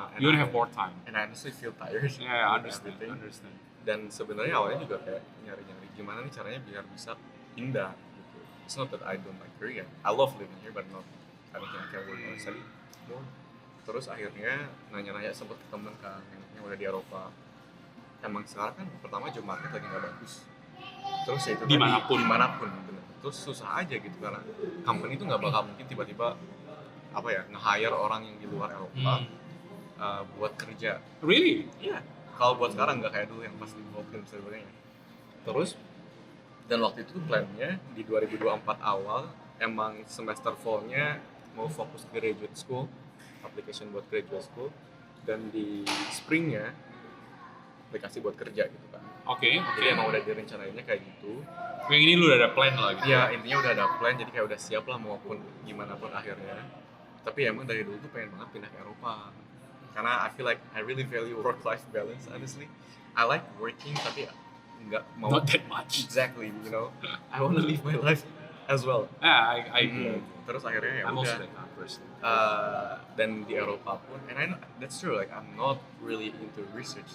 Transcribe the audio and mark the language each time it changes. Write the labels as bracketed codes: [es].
[en] You wanna have more time. And I honestly feel tired. Yeah, I understand. Everything. [id] Dan sebenarnya awalnya juga kayak nyari-nyari gimana nih caranya biar bisa pindah gitu. [en] It's not that I don't like Korea. I love living here, but I don't think I can work or study more. [id] Terus akhirnya nanya-nanya sempet ke temen kan yang udah di Eropa. Emang sekarang kan pertama job market lagi nggak bagus. Terus ya itu dimanapun bener. Terus susah aja gitu karena company itu nggak bakal mungkin tiba-tiba nge-hire orang yang di luar Eropa buat kerja. [en] Really? [id] Iya. Kalau buat sekarang nggak kayak dulu yang pas di Hopkins dan sebagainya. Terus dan waktu itu plannya di 2024 awal emang semester fall-nya mau fokus ke graduate school, application buat graduate school, dan di springnya aplikasi buat kerja gitu kan. Oke. Jadi emang udah direncanainnya kayak gitu. Yang ini lu udah ada plan lah gitu. Ya intinya udah ada plan, jadi kayak udah siap lah maupun gimana pun akhirnya. Tapi emang dari dulu tuh pengen banget pindah ke Eropa. [en] Karena I feel like I really value work-life balance, honestly. I like working, [id] tapi nggak mau... [en] Not that much. Exactly, you know. I want to live my life as well. Yeah, I agree. [id] Terus akhirnya ya [en] I'm also [id] udah. [en] that person. [id] Dan di Eropa pun, [en] and I know that's true. Like I'm not really into research.